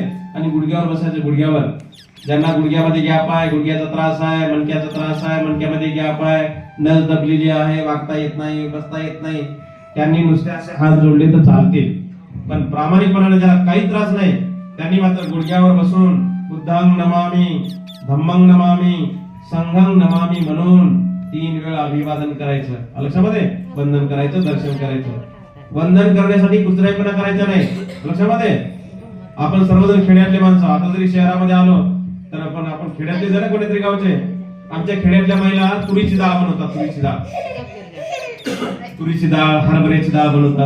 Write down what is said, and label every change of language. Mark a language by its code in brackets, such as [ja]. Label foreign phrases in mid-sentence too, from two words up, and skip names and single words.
[mr] आणि गुडघ्यावर बसायचं, गुडघ्यावर. ज्यांना गुडघ्यामध्ये गॅप आहे, गुडघ्याचा त्रास आहे, मणक्याचा त्रास आहे, मणक्यामध्ये गॅप आहे, नस दबलेली आहे, वागता येत नाही, बसता येत नाही, त्यांनी नुसते असे हात जोडले तर चालतील. पण प्रामाणिकपणाने ज्याला काही त्रास नाही त्यांनी मात्र गुडघ्यावर बसून [pi] बुद्धं नमामि, धम्मं नमामि, संघं नमामि [mr] म्हणून 3 वेळा अभिवादन करायचं लक्षामध्ये. वंदन करायचं, दर्शन करायचं. वंदन करण्यासाठी कुचराईपणा करायचा नाही लक्षामध्ये. आपण सर्वजण खेड्यातले माणसं, आता जरी शहरामध्ये आलो तर आपण खेड्यातले जरा कोणीतरी गावचे. आमच्या खेड्यातल्या महिला तुरीची डाळ बनवतात, तुरीची डाळ, हरभऱ्याची डाळ बनवतात.